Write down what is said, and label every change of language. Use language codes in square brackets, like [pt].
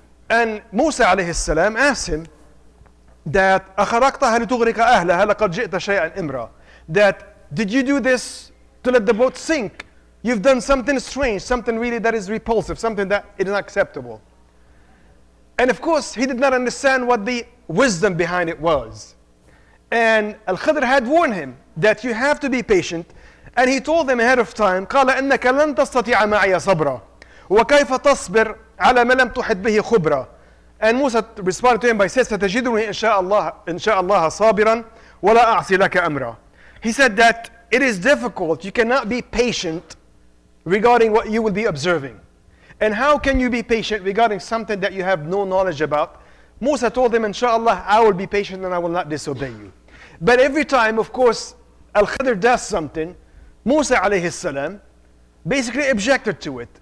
[en] And Musa alayhi salam asked him that [ar] أَخَرَقْتَهَا لِتُغْرِقَ أَهْلَهَا لَقَدْ جِئْتَ شَيْئًا إِمْرًا, [en] that did you do this to let the boat sink? You've done something strange, something really that is repulsive, something that is not acceptable. And of course, he did not understand what the wisdom behind it was. And Al-Khidr had warned him that you have to be patient. And he told them ahead of time, [ar] قال إنك لن تستطيع معي صبرا وكيف تصبر على ما لم تحط به خبرا. [en] And Musa responded to him by saying, [ar] ستجدني إن شاء الله صابرا ولا أعصي لك أمرا. [en] He said that it is difficult. You cannot be patient regarding what you will be observing. And how can you be patient regarding something that you have no knowledge about? Musa told him, inshallah, I will be patient and I will not disobey you. But every time, of course, Al-Khidr does something, Musa alayhi salam basically objected to it.